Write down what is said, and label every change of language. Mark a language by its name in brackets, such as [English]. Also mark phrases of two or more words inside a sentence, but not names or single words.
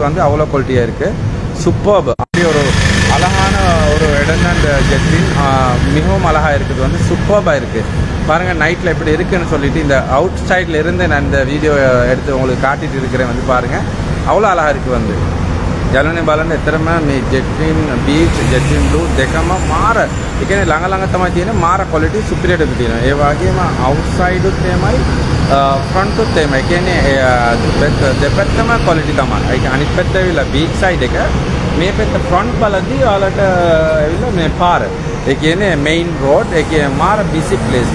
[Tamil] வந்து அவ்வளோ குவாலிட்டியாக இருக்குது. சூப்பர்ப். அப்படி ஒரு அழகான ஒரு இடம் தான் இந்த ஜெட்வின். மிகவும் அழகாக இருக்குது. வந்து சூப்பராக இருக்குது. பாருங்கள் நைட்டில் எப்படி இருக்குதுன்னு சொல்லிட்டு இந்த அவுட் சைடில் இருந்து நான் இந்த வீடியோ எடுத்து உங்களுக்கு காட்டிகிட்டு இருக்கிறேன். வந்து பாருங்கள் அவ்வளோ அழகாக இருக்குது. [Sinhala] வந்து යලුනේ බලන්න එතරම් මේ ජෙට්වින් බීච් ජෙට්වින් බ්ලූ දෙකම මාර ඒ කියන්නේ ළඟ තමයි තියෙන මාර [English] quality superior [Sinhala] එක තියෙනවා ඒ වගේම අවුට්සයිඩ් උත් එමයයි ෆ්‍රන්ට් උත් එමයයි කියන්නේ දෙපැත්තම ක්වොලිටි තමයි ඒක අනිත් පැත්ත ඇවිල්ලා [English] beach side [Sinhala] එක මේ පැත්ත ෆ්‍රන්ට් බලද්දී ඔයාලට ඇවිල්ලා මේ පාර ඒ කියන්නේ [English] main road [Sinhala] ඒ කියන්නේ මාර [English] busy place